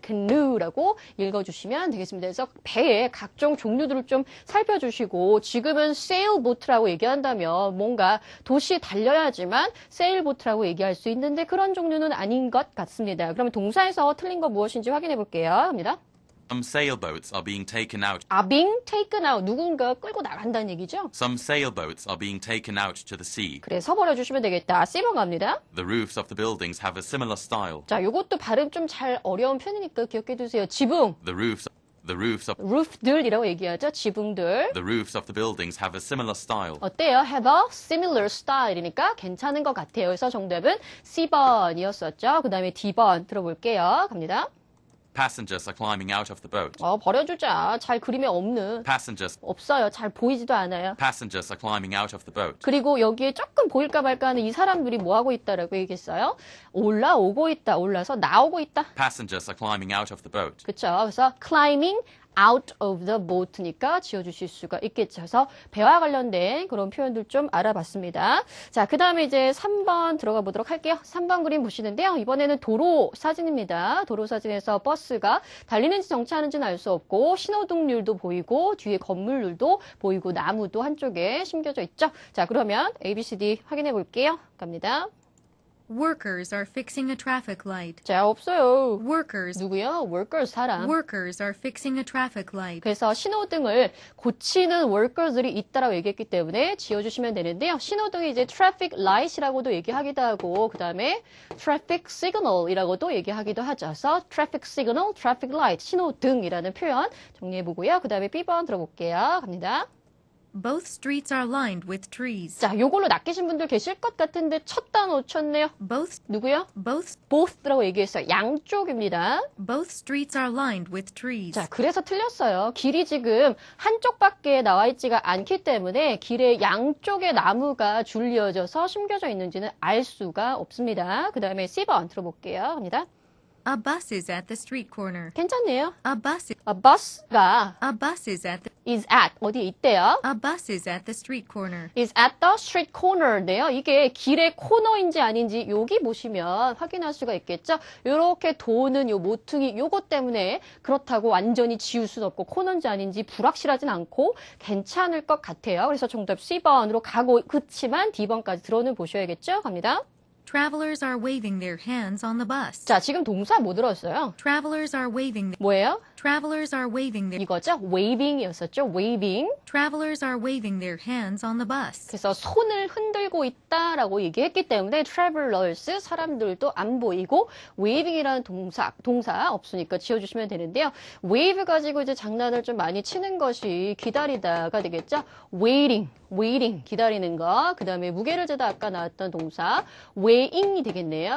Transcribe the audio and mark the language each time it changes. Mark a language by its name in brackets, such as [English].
[Korean] canoe라고 읽어주시면 되겠습니다. 그래서 배의 각종 종류들을 좀 살펴주시고 지금은 sailboat라고 얘기한다면 뭔가 도시에 달려야지만 세일보트라고 얘기할 수 있는데 그런 종류는 아닌 것 같습니다. 그러면 동사에서 틀린 거 무엇인지 확인해 볼게요. 합니다. [English] Some sailboats are being taken out. are being taken out. [Korean] 누군가 끌고 나간다는 얘기죠. [English] Some sailboats are being taken out to the sea. [Korean] 그래서 버려주시면 되겠다. C번 갑니다. [English] The roofs of the buildings have a similar style. [Korean] 자, 요것도 발음 좀 잘 어려운 편이니까 기억해 두세요. 지붕, [English] The roofs of [Korean] roof들이라고 얘기하죠. 지붕들. [English] the roofs of the buildings have a similar style. [Korean] 어때요? [English] have a similar style [Korean] 이니까 괜찮은 것 같아요. 그래서 정답은 C번이었었죠. 그 다음에 D번 들어볼게요. 갑니다. [English] Passengers are climbing out of the boat. [Korean] 버려주자. 잘 그림에 없는. [English] Passengers [Korean] 없어요. 잘 보이지도 않아요. [English] Passengers are climbing out of the boat. [Korean] 그리고 여기에 조금 보일까 말까 하는 이 사람들이 뭐 하고 있다라고 얘기했어요? 올라오고 있다. 올라서 나오고 있다. [English] Passengers are climbing out of the boat. [Korean] 그렇죠. 그래서 [English] climbing out of the boat [Korean] 니까 지어주실 수가 있겠죠. 그래서 배와 관련된 그런 표현들 좀 알아봤습니다. 자, 그 다음에 이제 3번 들어가 보도록 할게요. 3번 그림 보시는데요. 이번에는 도로 사진입니다. 도로 사진에서 버스가 달리는지 정차하는지는 알 수 없고 신호등률도 보이고 뒤에 건물들도 보이고 나무도 한쪽에 심겨져 있죠. 자, 그러면 A, B, C, D 확인해 볼게요. 갑니다. [English] Workers are fixing a traffic light. [Korean] 자, 없어요. [English] Workers. [Korean] 누구요? workers, 사람. [English] Workers are fixing a traffic light. [Korean] 그래서 신호등을 고치는 workers들이 있다라고 얘기했기 때문에 지어주시면 되는데요. 신호등이 이제 traffic light이라고도 얘기하기도 하고 그 다음에 traffic signal이라고도 얘기하기도 하죠. 그래서 traffic signal, traffic light, 신호등이라는 표현 정리해보고요. 그 다음에 B번 들어볼게요. 갑니다. [English] Both streets are lined with trees. [Korean] 자, 요걸로 낚이신 분들 계실 것 같은데 첫 단어 놓쳤네요. [English] Both [Korean] 누구요? [English] both both라고 얘기했어요. [Korean] 양쪽입니다. [English] both streets are lined with trees. [Korean] 자, 그래서 틀렸어요. 길이 지금 한쪽밖에 나와 있지가 않기 때문에 길의 양쪽에 나무가 줄리어져서 심겨져 있는지는 알 수가 없습니다. 그 다음에 C번 들어볼게요. 합니다. [English] A bus is at the street corner. [Korean] 괜찮네요. [English] A bus [Korean] bus가 [English] is at the is at [Korean] 어디에 있대요? [English] A bus is at the street corner. is at the street corner인데요. [Korean] 이게 길의 코너인지 아닌지 여기 보시면 확인할 수가 있겠죠. 이렇게 도는 요 모퉁이 요것 때문에 그렇다고 완전히 지울 수는 없고 코너인지 아닌지 불확실하진 않고 괜찮을 것 같아요. 그래서 정답 C번으로 가고 그치만 D번까지 들어는 보셔야겠죠. 갑니다. [English] Travelers are waving their hands on the bus. [Korean] 자, 지금 동사 뭐 들었어요? [English] Travelers are waving [Korean] 뭐예요? [English] Travelers are waving their [Korean] 이거죠. waving이었었죠. [English] waving. travelers are waving their hands on the bus. [Korean] 그래서 손을 흔들고 있다라고 얘기했기 때문에 travelers 사람들도 안 보이고 waving이라는 동사 없으니까 지어주시면 되는데요. wave 가지고 이제 장난을 좀 많이 치는 것이 기다리다가 되겠죠. waiting 기다리는 거. 그 다음에 무게를 재다 아까 나왔던 동사 weighing이 되겠네요.